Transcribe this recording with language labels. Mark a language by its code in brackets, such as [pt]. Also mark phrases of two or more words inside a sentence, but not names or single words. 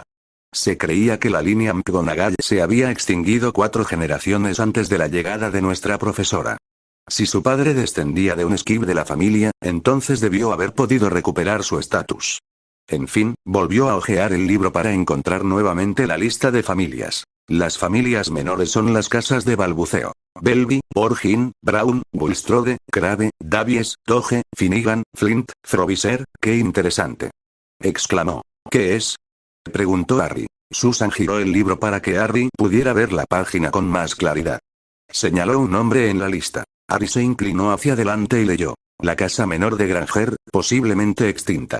[es] Se creía que la línea McGonagall se había extinguido 4 generaciones antes de la llegada de nuestra profesora. Si su padre descendía de un Skib de la familia, entonces debió haber podido recuperar su estatus. En fin, volvió a hojear el libro para encontrar nuevamente la lista de familias. Las familias menores son las casas de balbuceo. Belby, Borgin, Brown, Bulstrode, Crabbe, Davies, Doge, Finnegan, Flint, Frobisher. ¡Qué interesante! Exclamó. ¿Qué es? Preguntó Harry. Susan giró el libro para que Harry pudiera ver la página con más claridad. Señaló un nombre en la lista. Harry se inclinó hacia adelante y leyó. La casa menor de Granger, posiblemente extinta.